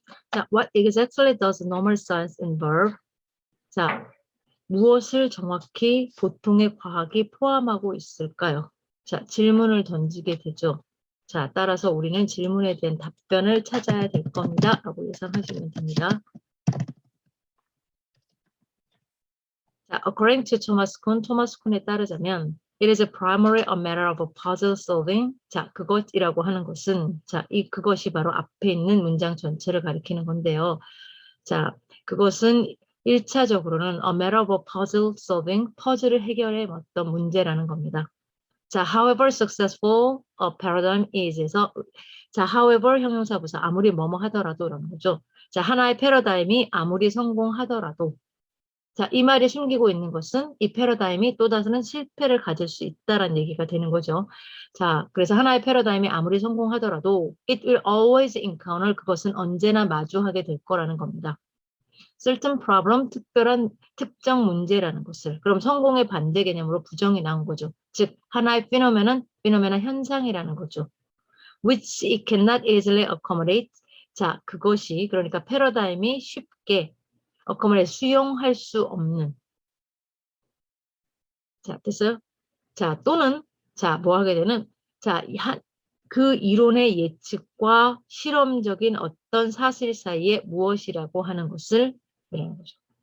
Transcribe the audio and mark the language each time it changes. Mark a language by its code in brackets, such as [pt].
[en] 자, what exactly does normal science involve? [ko] 자, 무엇을 정확히 보통의 과학이 포함하고 있을까요? 자, 질문을 던지게 되죠. 자, 따라서 우리는 질문에 대한 답변을 찾아야 될 겁니다. 라고 예상하시면 됩니다. [en] 자, according to Thomas Kuhn, [ko] 토마스 쿤에 따르자면 [en] it is primarily a matter of puzzle solving. [ko] 자, 그것이라고 하는 것은 자, 그것이 바로 앞에 있는 문장 전체를 가리키는 건데요. 자, 그것은 1차적으로는 [en] a matter of puzzle solving, [ko] 퍼즐을 해결해 어떤 문제라는 겁니다. 자, [en] however successful a paradigm is [ko] 에서 자, however 형용사부사 아무리 뭐뭐 하더라도 라는 거죠. 자, 하나의 패러다임이 아무리 성공하더라도 자, 이 말이 숨기고 있는 것은 이 패러다임이 또 다른 실패를 가질 수 있다라는 얘기가 되는 거죠. 자, 그래서 하나의 패러다임이 아무리 성공하더라도 [en] it will always encounter [ko] 그것은 언제나 마주하게 될 거라는 겁니다. certain problem, 특정 문제라는 것을. 그럼 성공의 반대 개념으로 부정이 나온 거죠. 즉, 하나의 피노메나 현상이라는 거죠. [en] which it cannot easily accommodate. [ko] 자, 그것이 그러니까 패러다임이 쉽게 accommodate 수용할 수 없는. 자, 됐어요? 자, 또는 자, 뭐 하게 되는 자, 그 이론의 예측과 실험적인 어떤 사실 사이에 무엇이라고 하는 것을 말하는 거죠.